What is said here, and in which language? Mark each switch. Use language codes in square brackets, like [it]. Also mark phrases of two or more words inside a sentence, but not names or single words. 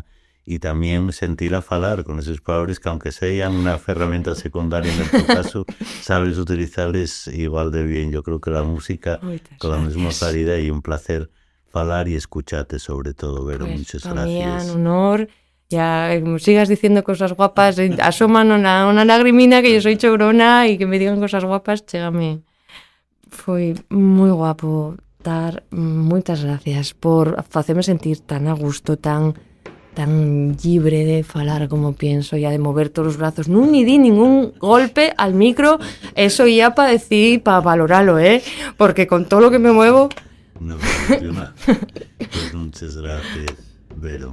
[es] Y también sentirla falar con esos palabras que, aunque sean una herramienta secundaria en el caso, sabes utilizarles igual de bien. Yo creo que la música, con la misma claridad, y un placer falar y escucharte sobre todo, Vero. Pues, muchas gracias. Un honor. Ya, como sigas diciendo cosas guapas, asoman una lagrimina que yo soy chorona y que me digan cosas guapas, [gl] chégame. Foi moi guapo dar. Moitas gracias por facerme sentir tan a gusto, tan tan libre de falar [es] como pienso, ya de mover todos los brazos. No ni di ningún golpe al micro, eso ya para decir, para valorarlo, porque con todo lo que me muevo... No funciona. Pues muchas gracias, Vero.